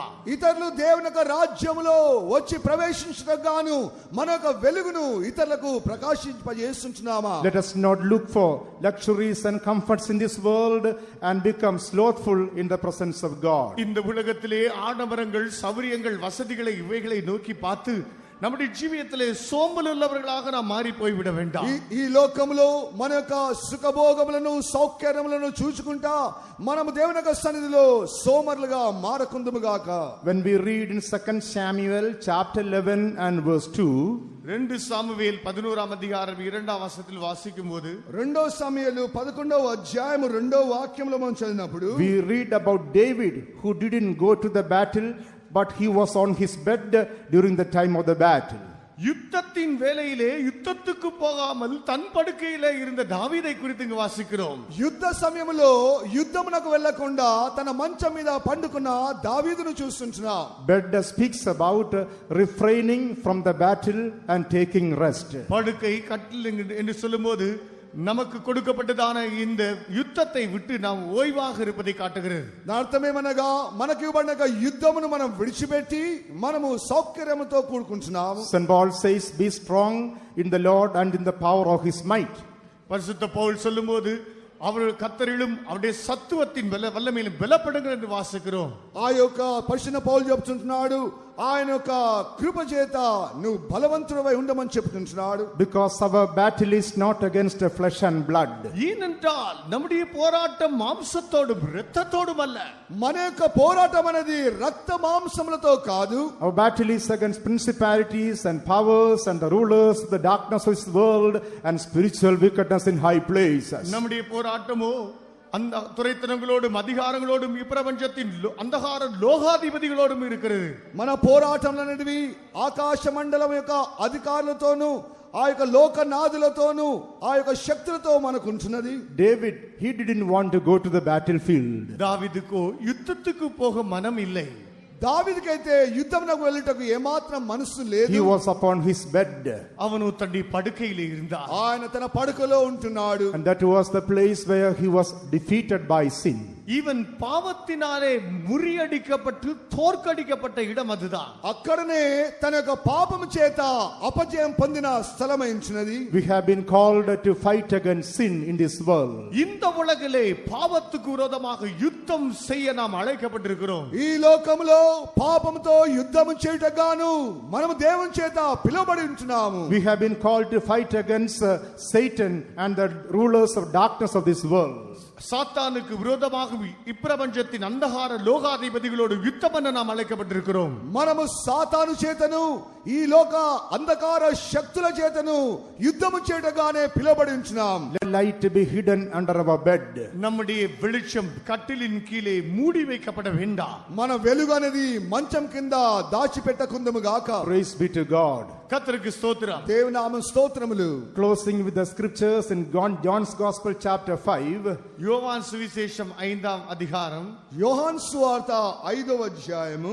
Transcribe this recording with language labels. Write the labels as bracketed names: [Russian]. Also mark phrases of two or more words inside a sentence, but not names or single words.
[Telugu] ఇతరులు దేవుని యొక్క రాజ్యములో వచ్చి ప్రవేశించగాను మన యొక్క వెలుగును ఇతరులకు ప్రకాశింపజేస్తున్నామా? [English] Let us not look for luxuries and comforts in this world and become slothful in the presence of God. [Tamil] இந்த உலகத்திலே ஆடம்பரங்கள் சௌரியங்கள் வசதிகளை இவைகளை நோக்கி பார்த்து நம்முடைய [Telugu] జీవితంలో సోంబలు [Tamil] ఉన్నவர்களாக நாம் மாறி போய் விட வேண்டாம். [Telugu] ఈ లోకములో మన యొక్క సుఖభోగములను సౌఖ్యములను చూచుకుంటా మనము దేవుని యొక్క సన్నిధిలో సోమరులుగా మారకుందుముగాక. [English] When we read in 2 Samuel chapter 11 and verse 2, [Tamil] 2 சாமுவேல் 11ஆம் அதிகாரம் 2ஆம் வசனத்தில் வாசிக்கும்போது, [Telugu] 2 సమూయేలు 11వ అధ్యాయము 2వ వాక్యంలో మనం చదివినప్పుడు [English] we read about David who didn't go to the battle, but he was on his bed during the time of the battle. [Tamil] யுத்தத்தின் வேளையிலே யுத்தத்துக்கு போகாமல் தன் படுக்கையிலே இருந்த தாவீதை குறித்து இங்கு வாசிக்கிறோம். [Telugu] యుద్ధ సమయంలో యుద్ధమునకు వెళ్ళకుండా తన మంచం మీద పండుకున్న దావీదును చూస్తున్నాం. [English] Bed speaks about refraining from the battle and taking rest. [Tamil] படுக்கை கட்டில் என்று சொல்லும்போது நமக்கு கொடுக்கப்பட்டதான இந்த யுத்தத்தை விட்டு நாம் ஓய்வாக இருப்பதை காட்டுகிறது. [Telugu] అర్థమేమనగా మనకి ఇవ్వబడిన యుద్ధమును మనం విడిచిపెట్టి మనము సౌకర్యముతో కూడుకుంటున్నాము. [English] St. Paul says, be strong in the Lord and in the power of his might. [Tamil] பரிசுத்த பவுல் சொல்லும்போது அவர்கள் கர்த்தரிலும் அவருடைய சத்துவத்தின் வல்லமையிலும் பலப்படுங்கள் என்று வாசிக்கிறோம். [Telugu] ఆ యొక్క పరిశుద్ధ పౌలు చెప్తుంటున్నాడు, ఆయన యొక్క కృప చేత నువ్వు బలవంతుడవై ఉండమని చెప్తుంటున్నాడు. [English] Because our battle is not against flesh and blood. [Tamil] ஏனென்றால் நம்முடைய போராட்டம் மாம்சத்தோடும் இரத்தத்தோடும் அல்ல. [Telugu] మన యొక్క పోరాటం అనేది రక్త మాంసములతో కాదు. [English] Our battle is against principalities and powers and the rulers of the darkness of this world and spiritual wickedness in high places. [Tamil] நம்முடைய போராட்டமோ அந்த துரைத்தனங்களோடும் அதிகாரங்களோடும் இப்பிரபஞ்சத்தின் அந்தகார லோகாதிபதிகளோடும் இருக்கிறது. [Telugu] మన పోరాటంలో అనేటివి ఆకాశ మండలం యొక్క అధికారులతోనూ ఆ యొక్క లోకనాథులతోనూ ఆ యొక్క శక్తులతో మనకు ఉంటున్నది. [English] David, he didn't want to go to the battlefield. [Tamil] దావీదుకు యుద్ధத்துக்கு போக மனம் இல்லை. [Telugu] దావీదుకైతే యుద్ధమునకు వెళ్ళుటకు ఏమాత్రం మనసు లేదు. [English] He was upon his bed. [Tamil] அவனு தன்னுடைய படுக்கையிலே இருந்தார். [Telugu] ఆయన తన పడకలో ఉంటున్నాడు. [English] And that was the place where he was defeated by sin. [Tamil] இவன் பாவத்தினாலே முறியடிக்கப்பட்டு தோற்கடிக்கப்பட்ட இடம் அதுதான். [Telugu] అక్కడనే తన యొక్క పాపము చేత అపజయం పొందిన స్థలమైంచినది. [English] We have been called to fight against sin in this world. [Tamil] இந்த உலகிலே பாவத்துக்கு விரோதமாக யுத்தம் செய்ய நாம் அழைக்கப்பட்டிருக்கிறோம். [Telugu] ఈ లోకములో పాపముతో యుద్ధము చేయుటగాను మనము దేవుని చేత పిలువబడి ఉంటున్నాము. [English] We have been called to fight against Satan and the rulers of darkness of this world. [Tamil] சாத்தானுக்கு விரோதமாக இப்பிரபஞ்சத்தின் அந்தகார லோகாதிபதிகளோடு யுத்தம் பண்ண நாம் அழைக்கப்பட்டிருக்கிறோம். [Telugu] మనము సాతాను చేతను ఈ లోక అంధకార శక్తుల చేతను యుద్ధము చేయటగానే పిలువబడి ఉంటున్నాం. [English] Let light be hidden under our bed. [Tamil] நம்முடைய வெளிச்சம் கட்டிலின் கீழே மூடி வைக்கப்பட வேண்டாம். [Telugu] మన వెలుగు అనేది మంచం కింద దాచిపెట్టకుందము గాక. [English] Praise be to God. [Tamil] கர்த்தருக்கு ஸ்தோத்திரம். [Telugu] దేవుని నామం స్తోత్రములు. [English] Closing with the scriptures in John's Gospel chapter 5. [Tamil] யோவான் சுவிசேஷம் 5ஆம் அதிகாரம். [Telugu] యోహాను సువార్త 5వ అధ్యాయము.